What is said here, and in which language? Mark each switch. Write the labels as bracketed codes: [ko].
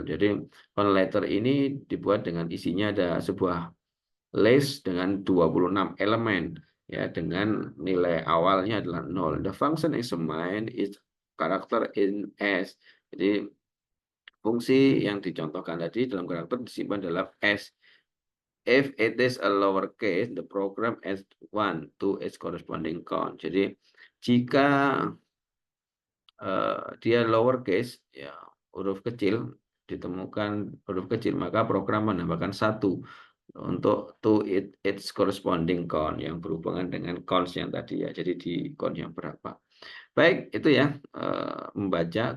[id] Jadi count letter ini dibuat dengan isinya ada sebuah list dengan 26 elemen ya dengan nilai awalnya adalah 0. [en] The function examine is character in S. [id] Jadi fungsi yang dicontohkan tadi dalam karakter disimpan dalam S. [en] If it is a lowercase, the program adds 1 to its corresponding count. [id] Jadi jika dia lowercase, ya huruf kecil ditemukan huruf kecil, maka program menambahkan 1 untuk [en] its corresponding count [id] yang berhubungan dengan counts yang tadi ya. Jadi di count yang berapa. Baik, itu ya membaca.